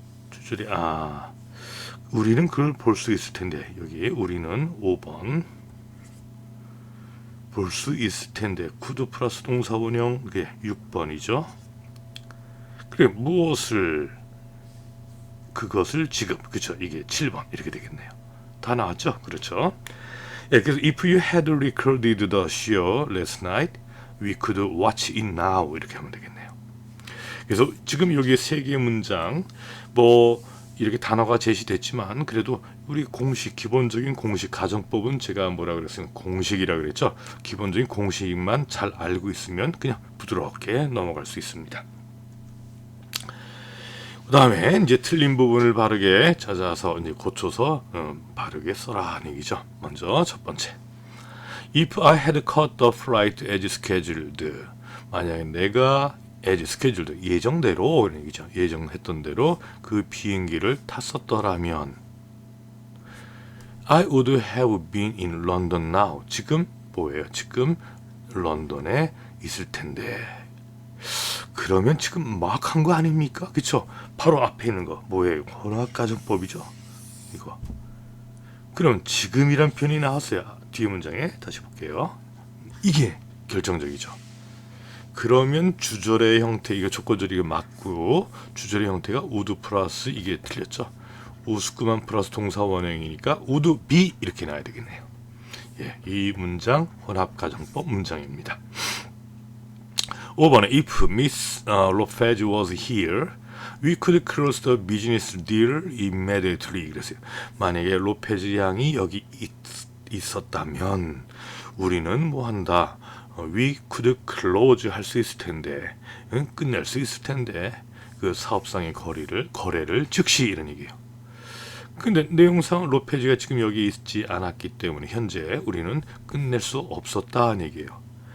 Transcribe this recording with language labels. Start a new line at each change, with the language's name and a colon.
Korean: 주절에 우리는 그걸 볼 수 있을 텐데 여기 우리는 5번 볼 수 있을 텐데 could 플러스 동사원형 그게 6번이죠. 그래 무엇을 그것을 지금 그렇죠. 이게 7번 이렇게 되겠네요. 다 나왔죠? 그렇죠. 예, 그래서
English: if you had recorded the show last night, we could watch it now
Korean: 이렇게 하면 되겠네요. 그래서 지금 여기 세 개의 문장 뭐 이렇게 단어가 제시됐지만 그래도 우리 공식 기본적인 공식 가정법은 제가 뭐라 그랬어요? 공식이라 그랬죠. 기본적인 공식만 잘 알고 있으면 그냥 부드럽게 넘어갈 수 있습니다. 그 다음에 이제 틀린 부분을 바르게 찾아서 이제 고쳐서 바르게 써라 하는 얘기죠. 먼저 첫 번째.
English: If I had caught the flight as scheduled.
Korean: 만약에 내가
English: as scheduled
Korean: 예정대로 이런 얘기죠. 예정했던 대로 그 비행기를 탔었더라면
English: I would have been in London now.
Korean: 지금 뭐예요? 지금 런던에 있을 텐데. 그러면 지금 막 한 거 아닙니까? 그쵸? 바로 앞에 있는 거 뭐예요? 혼합가정법이죠. 이거. 그럼 지금이란 표현이 나왔어요. 뒤에 문장에 다시 볼게요. 이게 결정적이죠. 그러면 주절의 형태 이거 조건절이 맞고 주절의 형태가 would 플러스 이게 틀렸죠. 우스쿠만 플러스 동사 원형이니까
English: would be
Korean: 이렇게 나와야 되겠네요. 예, 이 문장 혼합가정법 문장입니다. 5번에
English: if Miss Lopez was here, we could close the business deal immediately.
Korean: 그랬어요. 만약에 로페즈 양이 여기 있었다면 우리는 뭐 한다.
English: We could close
Korean: 할 수 있을 텐데, 끝낼 수 있을 텐데 그 사업상의 거래를 즉시 이런 얘기예요. 근데 내용상 로페즈가 지금 여기 있지 않았기 때문에 현재 우리는 끝낼 수 없었다는 얘기예요.